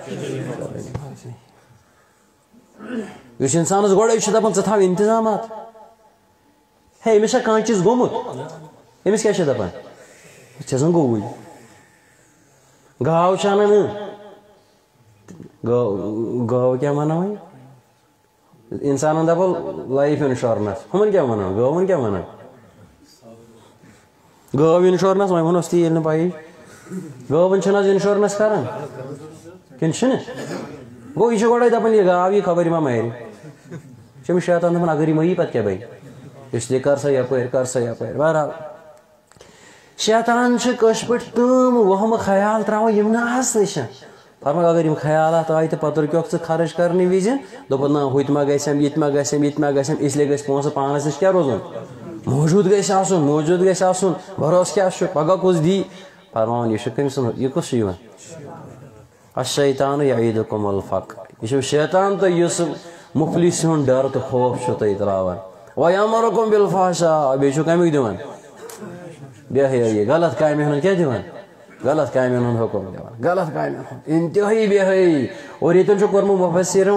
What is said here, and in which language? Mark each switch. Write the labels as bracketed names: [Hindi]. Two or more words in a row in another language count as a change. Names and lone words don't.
[Kashmiri] یُس انسانس گۄڈے چھُ دپان ژٕ تھاو انتظامات ہے أمِس چھا کانٛہہ چیٖز گوٚمُت أمِس کیٛاہ چھِ دپان ژےٚ زن گوٚوُے گاو چھِ انان گٲو کیٛاہ ونان وۄنۍ انسانن دپو [English] life insurance [Kashmiri] ہُمن کیٛاہ ونان گٲون کیٛاہ ونان گٲو انشورنس وۄنۍ ونوس تی ییٚلہِ نہٕ پیی گٲوَن چھِنہٕ حظ انشورنس کران کِنہٕ چھِنہٕ گوٚو یہِ چھُ گۄڈے دپان یہِ گاو یی خبر یہِ ما مرِ چھُ أمِس شیطان دپان اگر یہِ مری پتہٕ کیٛاہ بنہِ [Urdu] اس لیے [Kashmiri] کر سا یپٲرۍ بہرحال شیطان چھِ کٲشِر پٲٹھۍ تِم وہمہٕ خیال تراوان یِم نہٕ آسنٕے چھِ فرماو اگر یِم خیالات آیہِ تہٕ پتہٕ رُکیوکھ ژٕ خرٕچ کرنہٕ وِزِ دوٚپُکھ نہ ہُتہِ ما گژھٮ۪م یِتہِ ما گژھٮ۪م یِتہِ ما گژھٮ۪م [Urdu] اس لیے [Kashmiri] گژھِ پونٛسہٕ پانس نِش کیٛاہ روزُن موٗجوٗد گژھِ آسُن بھروسہٕ کیٛاہ چھُ پگاہ کُس دی فرماوان یہِ چھُ کٔمۍ سُنٛد یہِ کُس چھُ یِوان [Arabic] الشیطان یعیدکم الفقر [Kashmiri] یہِ چھُ شیطان تہٕ یُس مفلس ہُنٛد ڈر تہٕ خوف چھُ تۄہہِ تراوان [Arabic] ویأمرکم بالفحشاء [Kashmiri] بیٚیہِ چھُ کمیُک دِوان بے حیٲیی غلط کامہِ ہُنٛد کیٛاہ دِوان غلط کامٮ۪ن ہُنٛد حُکم دِوان غلط کامٮ۪ن ہُنٛد انتہٲیی بے حیٲیی اور ییٚتٮ۪ن چھُ کوٚرمُت مُفسِرن